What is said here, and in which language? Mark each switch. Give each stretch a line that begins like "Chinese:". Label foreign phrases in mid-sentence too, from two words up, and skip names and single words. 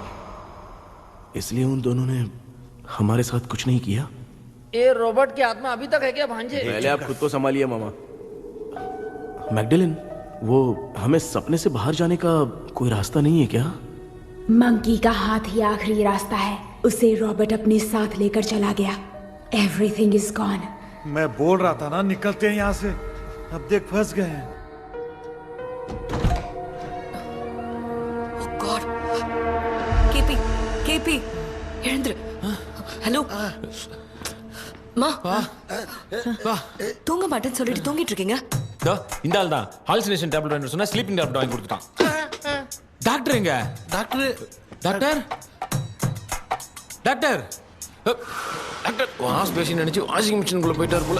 Hindi: इसलिए उन दोनों ने हमारे साथ कुछ नहीं किया। ये रॉबर्ट की आत्मा अभी तक है क्या भांजे? पहले आप खुद को संभालिए मामा। मैगडेलिन, वो हमें सपने से बाहर जाने का कोई रास्ता नहीं है क्या? मंकी का हाथ ही आखिरी रास्ता है। उसे रॉबर्ट अपने साथ लेकर चला गया।
English: Everything is gone.
Hindi: मैं बोल रहा था ना, निकलते हैं यहाँ से। अब देख फंस गए हैं।
English: Oh God.
Tamil: KP, वीरेंद्र, हेलो மா தூங்க மாட்டேன்னு சொல்லிட்டு தூங்கிட்டு இருக்கீங்க? இந்த ஆள் தான்
English: hallucination tablet
Tamil: வாங்கி சொன்னா
English: sleeping tablet
Tamil: வாங்கி கொடுத்துட்டான். டாக்டர் எங்க? டாக்டர் டாக்டர் டாக்டர்
English: wash basin
Tamil: நினைச்சு
English: washing machineக்குள்ள
Tamil: போயிட்டாரு போல.